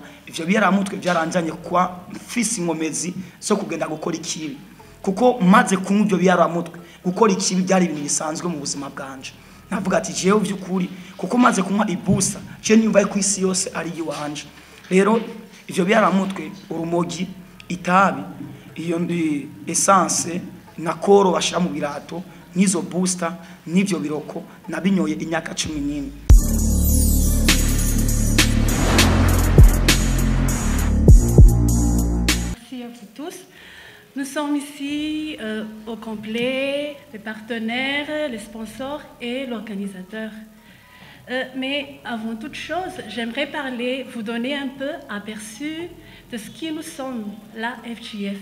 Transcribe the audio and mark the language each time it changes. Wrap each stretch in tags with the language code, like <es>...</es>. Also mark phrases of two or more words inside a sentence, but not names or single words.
<rn>ivyo byaramutwe byaranjanye kwa mfise inkomezi so kugenda gukora ikibi kuko maze kunywa ivyo byaramutwe gukora ikibi byari ibintu bisanzwe mu buzima bwanje navuga ati jewe vyukuri kuko maze kunywa ibusa je nyumva ko isi yose ari yiwanje rero ivyo byaramutwe urumogi itabi iyo ndi essence na koro bashira mu birato nizo booster nivyo biroko nabinyoye imyaka 11.</rn> <fr>Merci à vous tous. Nous sommes ici au complet, les partenaires, les sponsors et l'organisateur. Mais avant toute chose, j'aimerais vous donner un peu aperçu de ce qui nous sommes, la FJF.</fr>